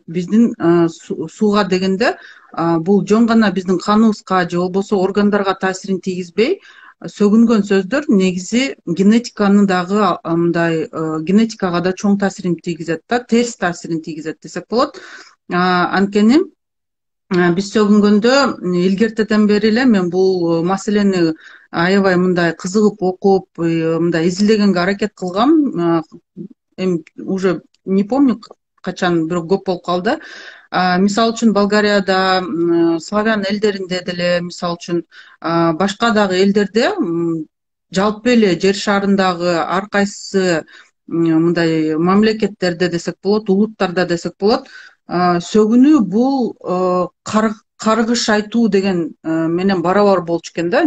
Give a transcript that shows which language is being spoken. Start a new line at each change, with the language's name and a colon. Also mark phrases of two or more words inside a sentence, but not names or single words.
Kyrgyz: Биздин сууга дегенде бул жөн гана биздин каныбызга же болбосо органдарга таасирин тийгизбей, сөгүнгөн сөздөр негизи генетиканы дагы мындай генетикага да чоң таасирин тийгизет да, терс таасирин тийгизет десек болот. Анткени биз сөгүнгөндө илгертеден бери эле мен бул маселени аябай мындай кызыгып окуп, мындай изилдегенге аракет кылгам. Эми
Russian: уже не помню
Kyrgyz: качан, бирок көп болуп калды. Мисалы үчүн Болгарияда, славян элдеринде деле, мисалы үчүн башка дагы элдерде, жалпы эле жер шарындагы ар кайсы мындай мамлекеттерде десек болот, улуттарда десек болот, сөгүнүү бул каргыш айтуу деген менен барабар болчу экен да.